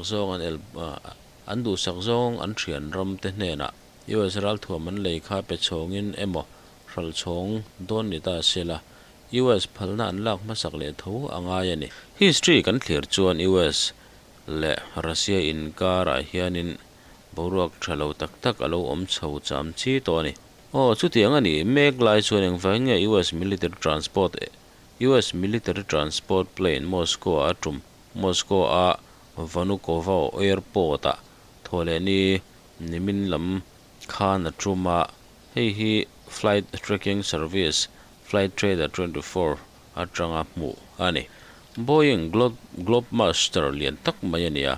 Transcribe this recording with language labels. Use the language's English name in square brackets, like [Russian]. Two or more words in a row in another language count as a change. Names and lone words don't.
[Mizo] sakzong an thian ram te hna US ral thuam an leikha pe chhongin emo hral chhong don ni ta sela US phalna an lak masak le tho anga yani history kan thlir chuan US le Russia in kara hianin boruak thalo tak alo om chho cham chi to ni o chutiang ani mek lai chuan eng vange US [English] military transport plane [Mizo] Moscow a Vanukovo airport a thole ni nimin lam khan atruma hi [English] flight tracking service flight trader [Mizo] 24 atranga mu ani Boeing Globemaster lian tak mayania